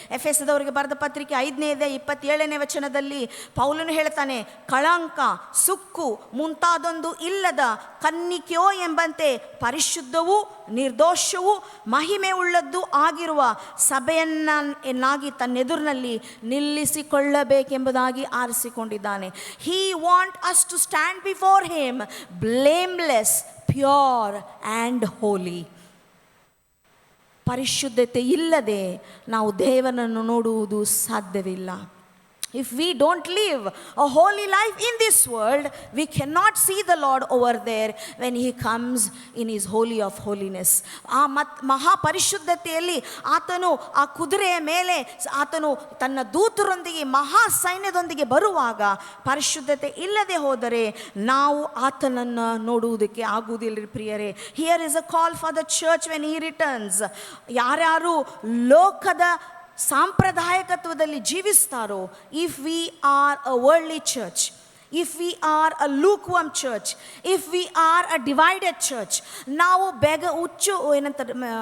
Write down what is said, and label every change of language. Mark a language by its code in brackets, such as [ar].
[kn] ಎಫೆಸದವರಿಗೆ ಬರೆದ ಪತ್ರಿಕೆ 5:27 ಪೌಲನು ಹೇಳ್ತಾನೆ, ಕಳಂಕ, ಸುಕ್ಕು ಮುಂತಾದೊಂದು ಇಲ್ಲದ ಕನ್ನಿಕೆಯೋ ಎಂಬಂತೆ ಪರಿಶುದ್ಧವೂ ನಿರ್ದೋಷವೂ ಮಹಿಮೆ ಉಳ್ಳದ್ದು ಆಗಿರುವ ಸಭೆಯನ್ನಾಗಿ ತನ್ನೆದುರಿನಲ್ಲಿ ನಿಲ್ಲಿಸಿಕೊಳ್ಳಬೇಕೆಂಬುದಾಗಿ ಆರಿಸಿಕೊಂಡಿದ್ದಾನೆ. [en] He want us to stand before him blameless, pure and holy. [kn] ಪರಿಶುದ್ಧತೆ ಇಲ್ಲದೆ ನಾವು ದೇವರನ್ನು ನೋಡುವುದು ಸಾಧ್ಯವಿಲ್ಲ. [en] If we don't live a holy life in this world, we cannot see the Lord over there when He comes in His holy of holiness. [kn] ಆ ಮಹಾಪರಿಶುದ್ಧತೆಯಲ್ಲಿ ಆತನು ಆ ಕುದುರೆಯ ಮೇಲೆ ಆತನು ತನ್ನ ದೂತರೊಂದಿಗೆ ಮಹಾ ಸೈನ್ಯದೊಂದಿಗೆ ಬರುವಾಗ ಪರಿಶುದ್ಧತೆ ಇಲ್ಲದೆ ಹೋದರೆ ನಾವು ಆತನನ್ನು ನೋಡುವುದಕ್ಕೆ ಆಗುವುದಿಲ್ಲ ಪ್ರಿಯರೇ. [en] Here is a call for the church when He returns. [kn] ಯಾರ್ಯಾರು ಲೋಕದ ಸಾಂಪ್ರದಾಯಿಕತ್ವದಲ್ಲಿ ಜೀವಿಸ್ತಾರೋ, [en] if we are a worldly church, if we are a lukewarm church, if we are a divided church, [kn] ನಾವು ಏನಂತಾರೆ